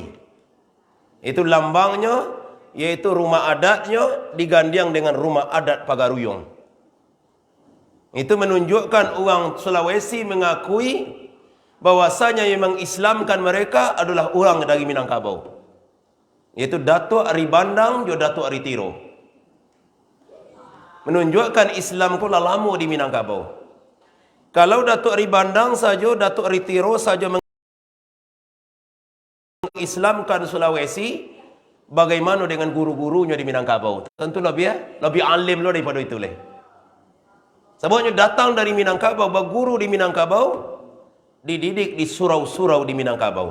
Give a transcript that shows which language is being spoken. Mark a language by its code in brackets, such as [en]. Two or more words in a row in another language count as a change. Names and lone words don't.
[id] Itu lambangnya, yaitu rumah adatnya digandeng dengan rumah adat Pagaruyung. Itu menunjukkan orang Sulawesi mengakui bahwasanya yang mengislamkan mereka adalah orang dari Minangkabau. Yaitu Datuk Ari Bandang jo Datuk Ari Tiro. Menunjukkan Islam ku lama di Minangkabau. Kalau Datuk Ari Bandang saja, Datuk Ari Tiro saja mengislamkan Sulawesi, bagaimana dengan guru-gurunya di Minangkabau? Tentu lebih alim lo daripada itu leh. Sebabnya datang dari Minangkabau, berguru di Minangkabau, dididik di surau-surau di Minangkabau.